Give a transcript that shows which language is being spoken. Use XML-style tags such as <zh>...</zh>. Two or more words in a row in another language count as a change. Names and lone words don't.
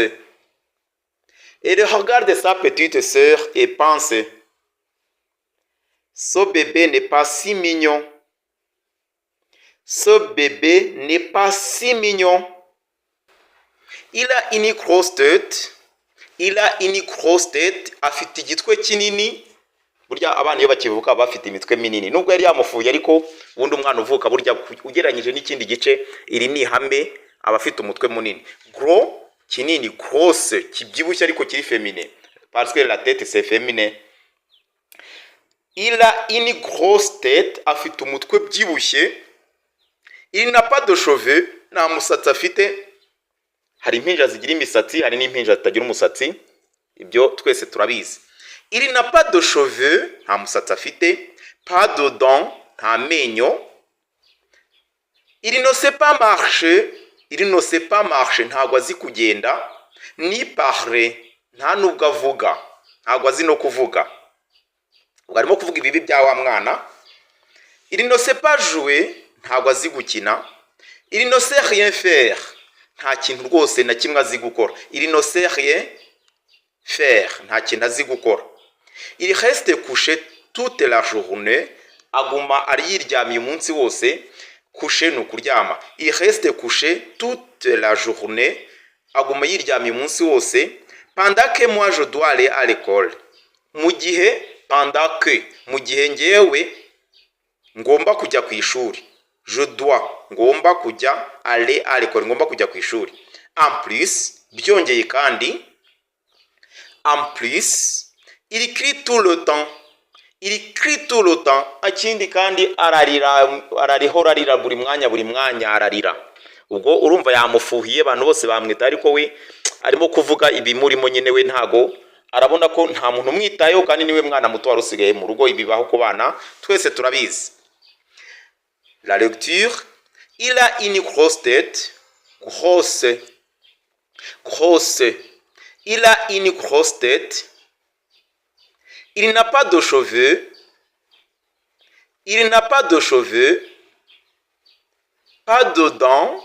<fr>Elle regarde sa petite sœur et pense. Ce bébé n'est pas si mignon. Ce bébé n'est pas si mignon. Il a une grosse tête.</fr> <rw>Afite igitwe kinini. Burya abana iyo bakivuka bafite imitwe minini. Nubwo yari yamufuye, ariko ubundi umwana uvuka burya ugereranyije n'ikindi gice, iri ni ihame abafite umutwe munini. Gros, kinini, grosse, kibyibushye ariko kiri féminin.</rw> <fr>Parce que la tête c'est féminin. Il a une grosse tête,</fr> <rw>afite umutwe byibushye.</rw> <fr>Il n'a pas de cheveux,</fr> <rw>nta musatsi afite. Hari impinja zigira imisatsi, hari n'impinja zitagira umusatsi. Ibyo twese turabizi.</rw> <fr>Il n'a pas de cheveux,</fr> <rw>nta musatsi afite.</rw> <fr>Pas de dents,</fr> <rw>nta menyo.</rw> <fr>Il ne sait pas marcher,</fr> <rw>ntabwo azi kugenda.</rw> <fr>Ni parler,</fr> <rw>nta nubwo avuga, ntabwo azi no kuvuga, ubwo arimo kuvuga ibibi bya wa mwana.</rw> <fr>Il ne sait pas jouer,</fr> <rw>ntabwo azi gukina.</rw> <fr>Il ne sait rien faire,</fr> <rw>nta kintu rwose na kimwe azi gukora.</rw> <fr>Il ne sait rien faire,</fr> <rw>nta kintu azi gukora.</rw> <fr>Il reste couché toute la journée,</fr> <rw>aguma ari yiryamiye umunsi wose. Couché ni ukuryama.</rw> <fr>Il reste couché toute la journée,</fr> <rw>aguma yiryamiye umunsi wose.</rw> <fr>Pendant que moi je dois aller à l'école,</fr> <rw>mu gihe</rw> <fr>pendant que,</fr> <rw>mu gihe ngewe ngomba kujya ku ishuri.</rw> <fr>Je dois,</fr> <rw>ngomba kujya</rw> <fr>aller à l'école,</fr> <rw>ngomba kujya ku ishuri.</rw> <fr>En plus,</fr> <rw>byongeye kandi,</rw> <fr>en plus, il crie tout le temps. Il crie tout le temps.</fr> <rw>Akindi kandi ararihora arira buri mwanya ararira. Ubwo urumva yamufuhiye, abantu bose bamwita, ariko we arimo kuvuga ibimurimo nyine. We ntago arabona ko nta muntu umwitayeho, kandi niwe mwana muto wari usigaye mu rugo. Ibibaho ku bana twese turabizi.</rw> <fr>La lecture. Il a une grosse tête. Grosse. Il a une grosse tête. Il n'a pas de cheveux. Il n'a pas de cheveux. Pas de dents.</fr>